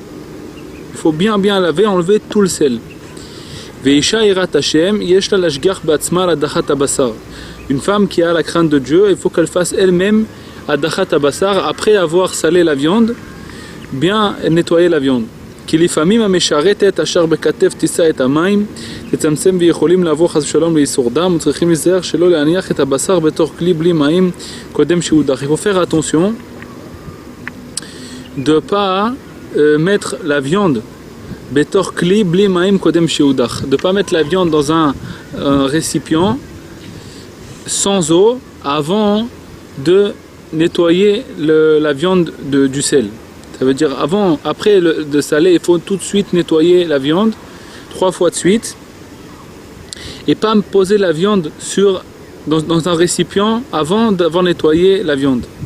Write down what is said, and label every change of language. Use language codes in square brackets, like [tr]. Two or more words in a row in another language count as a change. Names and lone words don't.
[fr] Il faut bien laver, enlever tout le sel. Une femme qui a la crainte de Dieu, il faut qu'elle fasse elle-même [he] הדחת הבשר, [fr] après avoir salé la viande, bien nettoyer la viande. [he] כי לפעמים המשרתת אשר בכתף תישא את המים תצמצם ויכולים לעבור חס ושלום לאיסור דם וצריכים להיזהר שלא להניח את הבשר בתוך כלי בלי מים קודם שהודח. [fr] Il faut faire attention de pas mettre la viande [he] בתוך כלי בלי מים קודם שהודח, [fr] de pas mettre la viande dans un récipient sans eau avant de nettoyer la viande du sel. Ça veut dire après de saler, il faut tout de suite nettoyer la viande 3 fois de suite et pas poser la viande dans un récipient avant d'avoir nettoyé la viande.